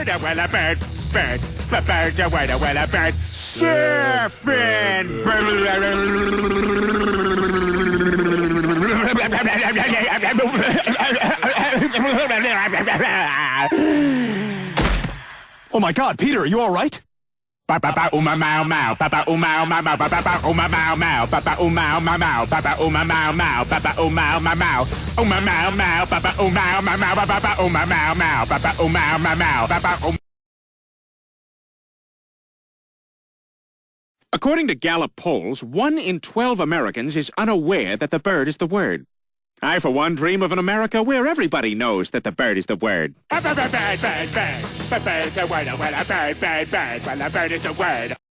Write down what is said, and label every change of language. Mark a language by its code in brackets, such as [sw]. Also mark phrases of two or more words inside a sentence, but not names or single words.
[en] Well, a bird, bird. But bird's a word. Well, a bird. Surfing. Oh my God, Peter, are you all right? Papa uma mau mau, papa uma mau mau, papa uma mau mau, papa uma mau mau, papa uma mau mau, papa uma mau mau, uma mau mau, papa uma mau mau, papa uma mau mau, papa uma mau mau, papa. According to Gallup polls, 1 in 12 Americans is unaware that the bird is the word. I, for one, dream of an America where everybody knows that the bird is the word. Bird, bird, bird, bird, bird. The bird's a word. Well, a bird, bird, bird. Well, a bird is a word.